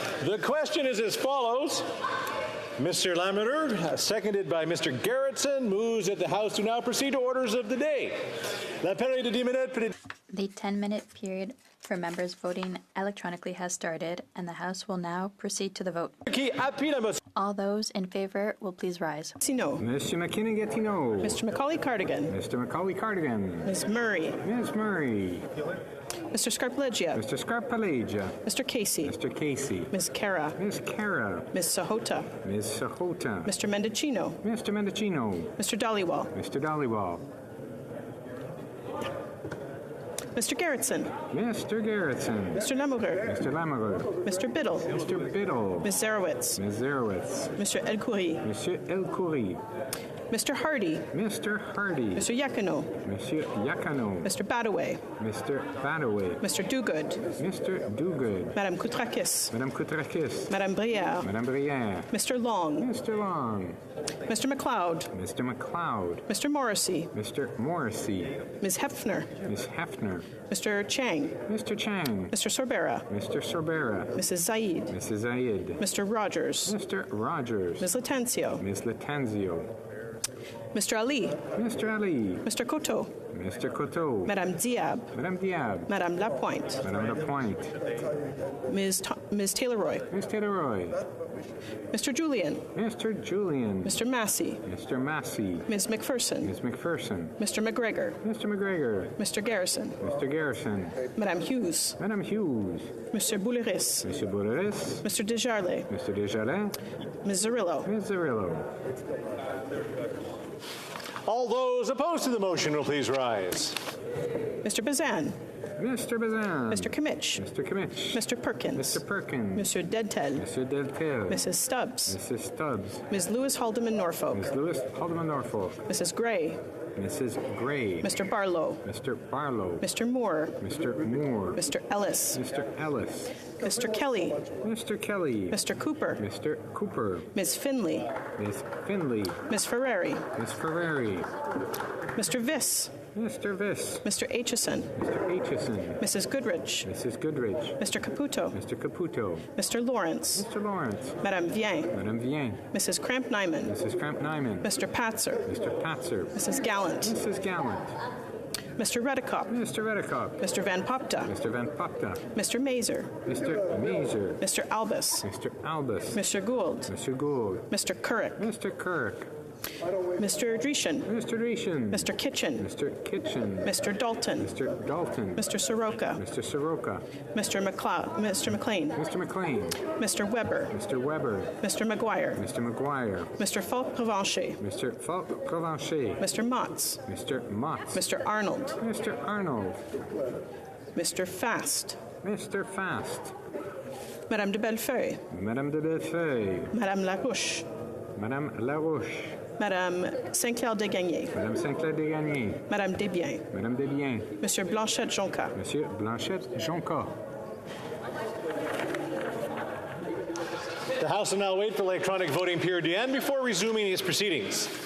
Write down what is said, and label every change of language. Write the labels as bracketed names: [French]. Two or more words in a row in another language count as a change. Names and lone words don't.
[English] The question is as follows. Mr. Lamender, seconded by Mr. Garrettson, moves that the House do now proceed to orders of the day. [French] La période de 10 minutes. [English] The 10-minute period for members voting electronically has started, and the House will now proceed to the vote. All those in favor will please rise. No. Mr. McKinnon-Gatineau. Mr. Macaulay-Cardigan. Mr. Macaulay-Cardigan. Ms. Murray. Ms. Murray. Mr. Scarpaleggia. Mr. Scarpaleggia. Mr. Casey. Mr. Casey. Ms. Cara. Ms. Cara. Ms. Sahota. Ms. Sahota. Mr. Mendocino. Mr. Mendocino. Mr. Dollywall. Mr. Dollywall. Mr. Garrettson. Mr. Garrettson. Mr. Lamoureux. Mr. Lamoureux. Mr. Biddle. Mr. Biddle. Ms. Zarowitz. Ms. Zarowitz. Mr. Elkhoury. Monsieur Elkhoury. Mr. Hardy. Mr. Hardy. Mr. Yakino. Monsieur Yakano. Mr. Badaway. Mr. Badaway. Mr. Dogood. Mr. Dogood. Madame Koutrakis. Madame Koutrakis. Madame Brière. Madame Brière. Mr. Long. Mr. Long. Mr. McLeod. Mr. McLeod. Mr. Morrissey. Mr. Morrissey. Ms. Hefner. Ms. Hefner. Mr. Chang. Mr. Chang. Mr. Sorbera. Mr. Sorbera. Mrs. Zaid. Mrs. Zaid. Mr. Rogers. Mr. Rogers. Ms. Latanzio. Ms. Latanzio. Mr. Ali. Mr. Ali. Mr. Coteau. Mr. Coteau. Madame Diab. Madame Diab. Madame Lapointe. Madame Lapointe. Ms. Taylor-Roy. Ms. Taylor-Roy. Mr. Julian. Mr. Julian. Mr. Massey. Mr. Massey. Ms. McPherson. Ms. McPherson. Mr. McGregor. Mr. McGregor. Mr. Garrison. Mr. Garrison. Madame Hughes. Madame Hughes. Mr. Bouleris. Mr. Bouleris. Mr. Desjardins. Mr. Desjardins. Ms. Zarillo. Ms. Zarillo. All those opposed to the motion will please rise. Mr. Bazan. Mr. Bazan. Mr. Kimmich. Mr. Kimmich. Mr. Perkins. Mr. Perkins. Mr. Dentel. Mr. Deltel. Mrs. Stubbs. Mrs. Stubbs. Ms. Lewis Haldeman Norfolk. Ms. Lewis Haldeman Norfolk. Mrs. Gray. Mrs. Gray. Mr. Barlow. Mr. Barlow. Mr. Moore. Mr. Moore. Mr. Ellis. Mr. Ellis. Mr. Kelly. Mr. Kelly. Mr. Cooper. Mr. Cooper. Ms. Finley. Ms. Finley. Ms. Ferrari. Ms. Ferrari. Mr. Viss. Mr. Viss. Mr. Aitchison. Mr. Aitchison. Mrs. Goodrich. Mrs. Goodrich. Mr. Caputo. Mr. Caputo. Mr. Lawrence. Mr. Lawrence. Madame Vien. Madame Vien. Mrs. Cramp-Nyman. Mrs. Cramp-Nyman. Mr. Patzer. Mr. Patzer. Mrs. Gallant. Mrs. Gallant. Mr. Redekop. Mr. Redekop. Mr. Van Popta. Mr. Van Popta. Mr. Mazer. Mr. Mazer. Mr. Albus. Mr. Albus. Mr. Gould. Mr. Gould. Mr. Couric. Mr. Couric. Mr. Dreeshen. Mr. Dreeshen. Mr. Kitchen. Mr. Kitchen. Mr. Dalton. Mr. Dalton. Mr. Soroka. Mr. Soroka. Mr. McLean. Mr. McLean. Mr. Weber. Mr. Weber. Mr. McGuire. Mr. McGuire. Mr. Falk Provencher. Mr. Falk Provencher. Mr. Motz. Mr. Motz. Mr. Arnold. Mr. Arnold. Mr. Fast. Mr. Fast. Madame de Bellefeuille. Madame de Bellefeuille. Madame Larouche. Madame Larouche. Madame Saint-Clair-Desgagnés. Madame Saint-Clair-Desgagnés. Madame Desbiens. Madame Desbiens. Monsieur Blanchette-Jonca. Monsieur Blanchette-Jonca. The House will now wait for the electronic voting period to end before resuming its proceedings.